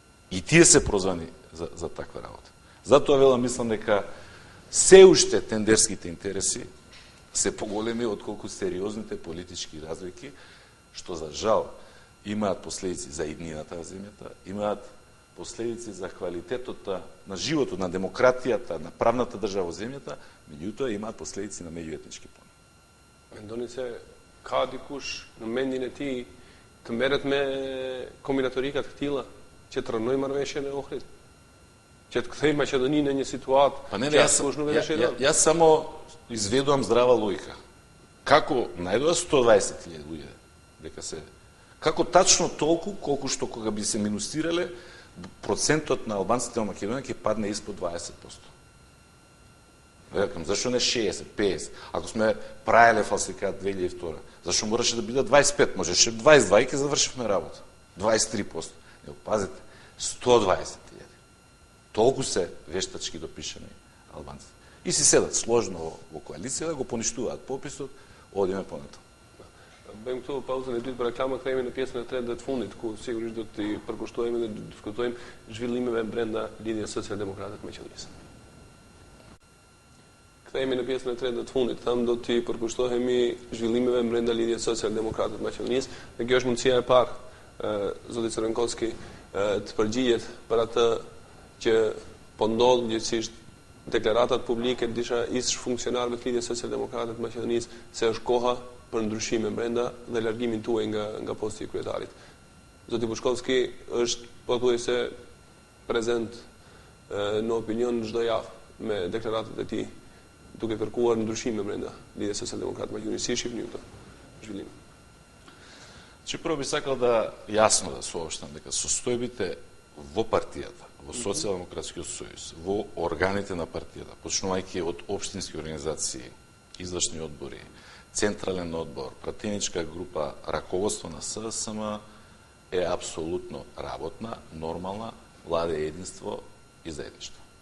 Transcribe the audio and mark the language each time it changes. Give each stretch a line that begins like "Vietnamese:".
Macedonian: И тие се прозвани за таква работа. Затоа велам, мислам дека се уште тендерските интереси се поголеми отколку сериозните политички разлики, што за жал имаат последици за иднината на земјата, имаат последици за квалитетот на животот, на демократијата, на правната држава во земјата, меѓутоа имаат последици на меѓуетнички план.
Albanian: Mendoni se ka dikush në mendjen e tij të merret me kombinatorika të tilla që të rënojë marrëveshjen e Ohrit? Që të kthejmë Maqedoninë në një situatë që askush nuk e dëshiron.
Macedonian: Јас само изведувам здрава логика. Како најдоа 120.000 луѓе дека се како тачно толку колку што кога би се минусирале процентот на албанците во Македонија ќе падне испод 20%. Рекам, зашо не 60, 50? Ако сме правеле фалсификат 2002, зашо мораше да биде 25? Можеше 22 и ќе завршивме работа. 23%. Не, пазите, 120.000. Толку се вештачки допишани албанци. И си седат сложно во коалиција да го поништуваат пописот, одиме понатаму.
Albanian: Bëjmë këtu pauzën e dytë për reklama, kthehemi në pjesën e tretë dhe të fundit, ku sigurisht do të përkushtojmë dhe do të diskutojmë zhvillimeve brenda lidhjes socialdemokrate të Maqedonisë. Kthehemi në pjesën e tretë dhe të fundit, tham do të përkushtohemi zhvillimeve brenda lidhjes socialdemokrate të Maqedonisë, dhe kjo është mundësia e parë zoti Crvenkovski të përgjigjet për atë që po ndodh gjithsesi deklaratat publike të disa ish funksionarëve të lidhjes socialdemokrate të Maqedonisë se është koha për ndryshime brenda dhe largimin tuaj nga posti i kryetarit. Zoti Bushkovski është pothuajse prezent në opinion çdo javë me deklaratat e tij, duke kërkuar ndryshime brenda lidhjes socialdemokrate të Maqedonisë. Si shihni këtë zhvillim?
Macedonian: Че прво би сакал да јасно да соопштам дека состојбите во партијата, во Социјалдемократскиот сојуз, во органите на партијата, почнувајќи од општински организации, извршни одбори, Централен одбор, пратеничка група, раководство на СДСМ е апсолутно работна, нормална, владе единство и заедништво.